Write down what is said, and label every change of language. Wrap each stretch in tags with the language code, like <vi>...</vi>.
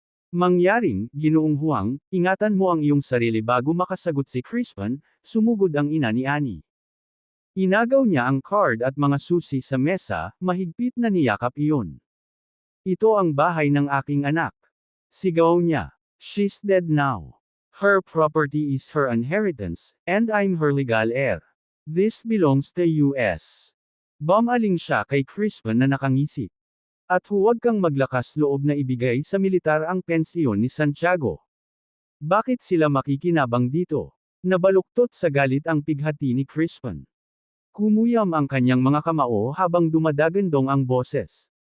<tl>Mangyaring, Ginoong Huang, ingatan mo ang iyong sarili bago makasagot si Crispin, sumugod ang ina ni Annie. Inagaw niya ang card at mga susi sa mesa, mahigpit na niyakap iyon. Ito ang bahay ng aking anak. Sigaw niya.</tl> <en>She's dead now. Her property is her inheritance, and I'm her legal heir. This belongs to US.</en> <tl>Bumaling siya kay Crispin na nakangisi. At huwag kang maglakas loob na ibigay sa militar ang pensyon ni Santiago. Bakit sila makikinabang dito? Nabaluktot sa galit ang pighati ni Crispin. Kumuyam ang kanyang mga kamao habang dumadagandong ang boses.</tl>